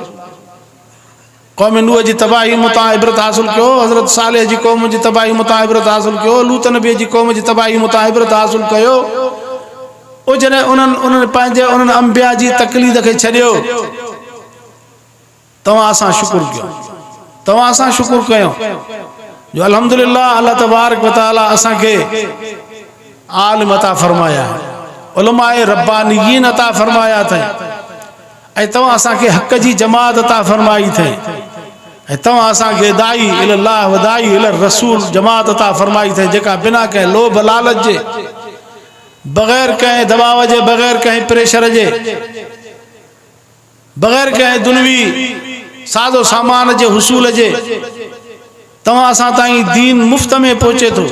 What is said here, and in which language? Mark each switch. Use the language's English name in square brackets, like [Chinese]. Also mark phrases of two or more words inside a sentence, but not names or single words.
[Sindhi] क़ौम नूह जी तबाही मुतां इबरत हासिल कयो, हज़रत सालेह जी क़ौम जी तबाही मुतां इबरत हासिल कयो, लूत नबी जी क़ौम जी तबाही मुतां इबरत हासिल कयो। ओ जॾहिं उन्हनि पंहिंजे उन्हनि अंबिया जी तक़लीद खे छॾियो, तव्हां असां शुक्र कयो, तव्हां असां शुक्र कयो जो अल्हम्दुलिल्लाह अल्लाह तबारक व तआला असांखे आलिम अता फरमाया, उलमाए रब्बानियीन अता फरमाया अथई, ऐं तव्हां असांखे हक़ जी जमात अता फरमाई अथई, ऐं तव्हां असांखे [Arabic] داعي إلى الله وداعي إلى الرسول [Sindhi] जमात अता फरमाई अथई, जेका बिना कंहिं लोभ लालच जे, बग़ैर कंहिं दबाव जे, बग़ैर कंहिं प्रेशर जे, बग़ैर कंहिं दुनवी सादो सामान जे हुसूल जे तव्हां असां ताईं दीन मुफ़्त में पहुचे थो।